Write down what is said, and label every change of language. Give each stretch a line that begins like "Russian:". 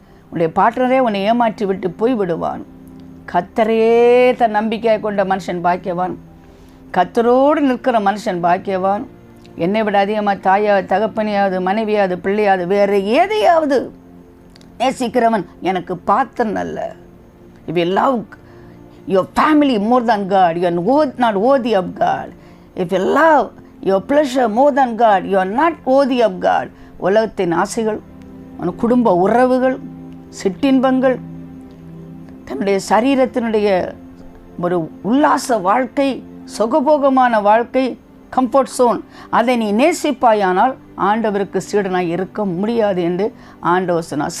Tamil: உன்னுடைய பார்ட்னரே உன்னை ஏமாற்றி விட்டு போய் விடுவான். கர்த்தரையே தன் நம்பிக்கையை கொண்ட மனுஷன் பாக்கியவான். கர்த்தரோடு நிற்கிற மனுஷன் பாக்கியவான். என்னை விட அதிகமாக தாயாவது, தகப்பனையாவது, மனைவியாவது, பிள்ளையாவது, வேறு எதையாவது நேசிக்கிறவன் எனக்கு பாத்திரன் அல்ல.
English: If you love your family more than God, you are not worthy of God. If you love your pleasure more than God, you are not worthy of God.
Tamil: உலகத்தின் ஆசைகள், குடும்ப உறவுகள், சிற்றின்பங்கள், தன்னுடைய சரீரத்தினுடைய ஒரு உல்லாச வாழ்க்கை, சுகபோகமான வாழ்க்கை, கம்ஃபர்ட் ஜோன், அதை நீ நேசிப்பாயானால் ஆண்டவருக்கு சீடனாய் இருக்க முடியாது என்று ஆண்டவர் சொன்னார்.